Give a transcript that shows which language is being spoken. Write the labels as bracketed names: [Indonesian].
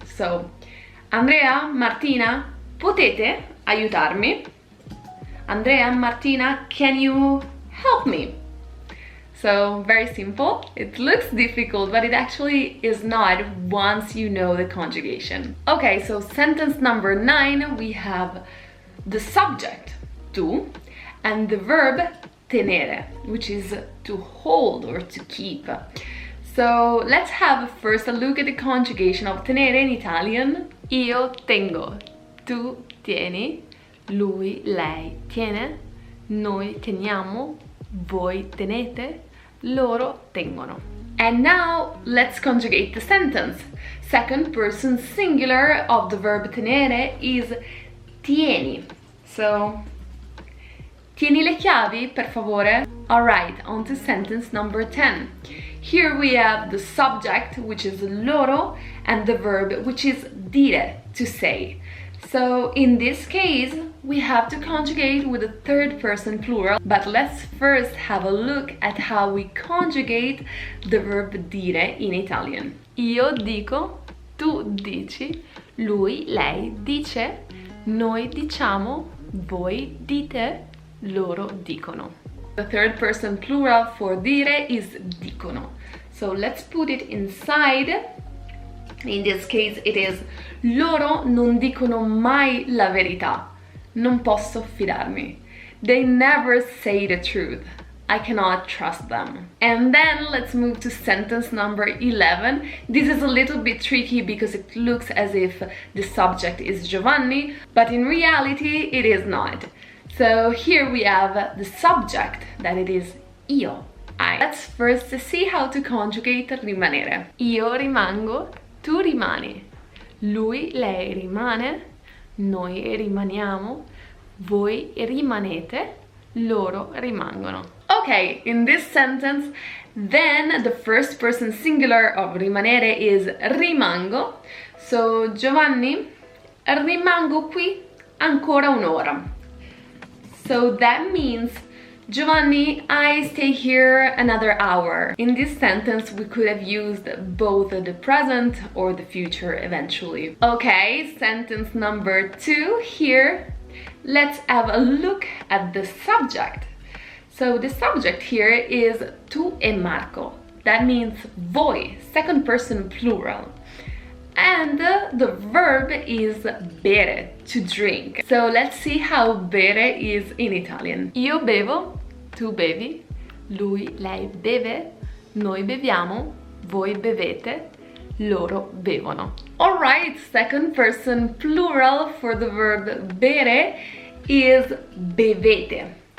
[Italian] So Andrea, Martina, potete aiutarmi? [English] Andrea, Martina, can you help me? So, very simple. It looks difficult, but it actually is not once you know the conjugation. Okay, so sentence number 9, we have the subject, tu, and the verb tenere, which is to hold or to keep. So, let's have first a look at the conjugation of tenere in Italian. [Italian] Io tengo, tu tieni, lui, lei tiene, noi teniamo, voi tenete, loro tengono. [English] And now let's conjugate the sentence. Second person singular of the verb tenere is tieni. [Italian] So, tieni le chiavi, per favore. [English] Alright, on to sentence number 10. Here we have the subject, which is loro, and the verb, which is dire, to say. So in this case, we have to conjugate with a third person plural, but let's first have a look at how we conjugate the verb dire in Italian. [Italian] Io dico, tu dici, lui, lei dice, noi diciamo, voi dite, loro dicono. [English] The third person plural for dire is dicono. So let's put it inside. In this case it is [Italian] loro non dicono mai la verità. Non posso fidarmi. [English] They never say the truth. I cannot trust them. And then let's move to sentence number 11. This is a little bit tricky because it looks as if the subject is Giovanni, but in reality it is not. So here we have the subject, that it is io, I. Let's first see how to conjugate rimanere. [Italian] Io rimango, tu rimani, lui, lei rimane, noi rimaniamo, voi rimanete, loro rimangono. [English] Okay, in this sentence, then the first person singular of rimanere is rimango. [Italian] So Giovanni, rimango qui ancora un'ora. [English] So that means Giovanni, I stay here another hour. In this sentence, we could have used both the present or the future eventually. Okay, sentence number 2 here. Let's have a look at the subject. So the subject here is [Italian] tu e Marco. [English] That means voi, second person plural. And the verb is bere, to drink. So let's see how bere is in Italian. [Italian] Io bevo, tu bevi, lui, lei beve, noi beviamo, voi bevete, loro bevono. [English] Alright, second person plural for the verb bere is bevete.